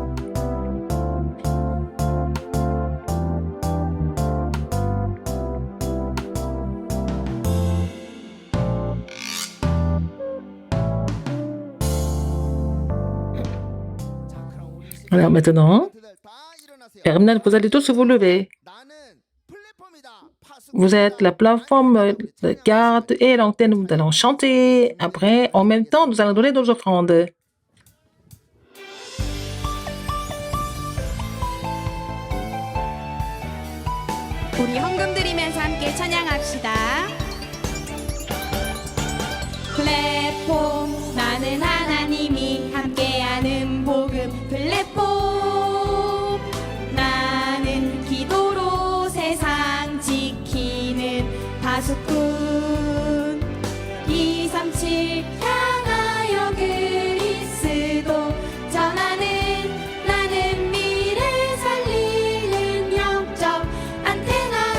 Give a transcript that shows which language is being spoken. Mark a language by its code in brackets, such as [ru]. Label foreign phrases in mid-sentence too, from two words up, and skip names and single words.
[fr] Alors maintenant, remnants, vous allez tous vous lever. Vous êtes la plateforme de garde et l'antenne. Nous allons chanter. Après, en même temps, nous allons donner nos offrandes. [ko] 우리 헌금 드리면서 함께 찬양합시다. 플랫폼 나는 하나님이 함께하는 복음 플랫폼 나는 기도로 세상 지키는 파수꾼 237 향하여 그리스도 전하는 나는 미래 살리는 영적 안테나